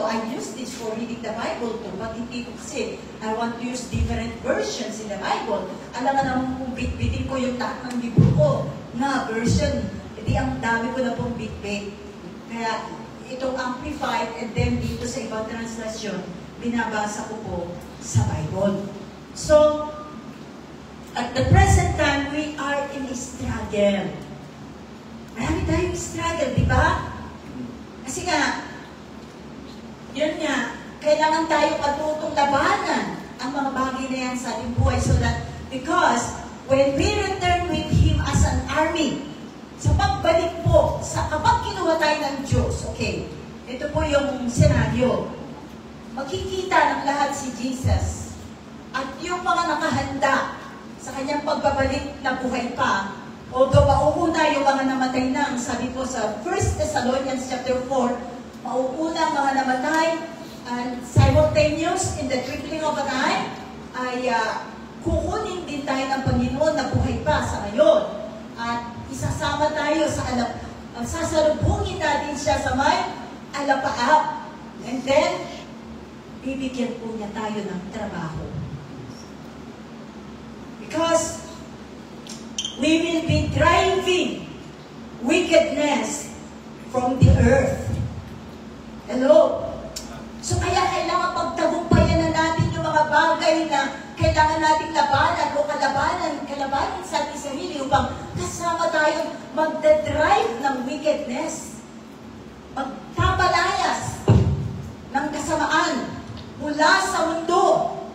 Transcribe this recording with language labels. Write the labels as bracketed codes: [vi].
[en] I use this for reading the Bible too, but [tl] hindi ko kasi [en] I want to use different versions in the Bible. [tl] Alam nga naman kung bitbitin ko yung lahat ng libro ko na version, hindi ang dami ko na pong bitbit. Kaya itong amplified and then dito sa ibang translasyon, binabasa ko po sa Bible. [en] So, at the present time, we are in a struggle. [tl] Marami tayong struggle, di ba? Kasi nga, yun nga, kailangan tayo patutong labanan ang mga bagay na yan sa ating buhay [en] so that, because when we return with Him as an army, [tl] sa pagbalik po, kapag kinuha tayo ng Diyos, okay, ito po yung senaryo, makikita ng lahat si Jesus at yung mga nakahanda sa kanyang pagbabalik na buhay pa, although mauuna yung mga namatay na, sabi po sa 1 Thessalonians chapter 4, mauuna ang mga namatay, [en] and simultaneous in the twinkling of an eye, [tl] ay kukunin din tayo ng Panginoon na buhay pa sa ngayon. At isasama tayo sa sasalubungin natin siya sa may alapaap. And then, bibigyan po niya tayo ng trabaho. [en] Because we will be driving wickedness from the birth. Hello? [tl] So kaya kailangan pagtagumpayan na natin yung mga bagay na kailangan nating labanan o kalabanan sa ating sarili upang kasama tayong magdadrive ng wickedness, magtabalayas ng kasamaan mula sa mundo.